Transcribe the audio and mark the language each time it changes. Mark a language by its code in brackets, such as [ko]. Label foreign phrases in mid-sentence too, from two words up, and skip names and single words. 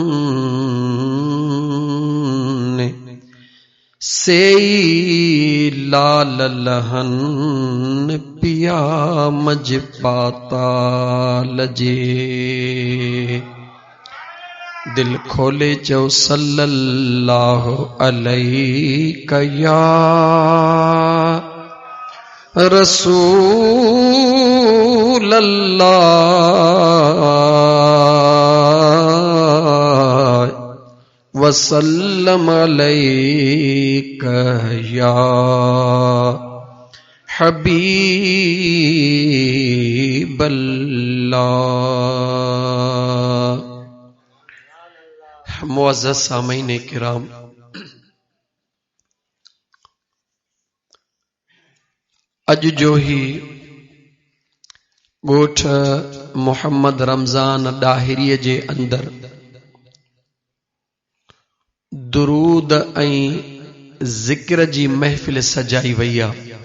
[sd] सेई लाल लहन पिया मज पाताल जे दिल खोले चो [ar] صلى الله عليه يا رسول الله وسلم عليك يا حبيب الله. [sd] मुअज़्ज़ज़ सामीन किराम, अज जो ही गोठ मोहम्मद रमज़ान डाहिरीअ जे अंदर दुरूद ऐं ज़िक्र जी महफ़िल सजाई वई आहे।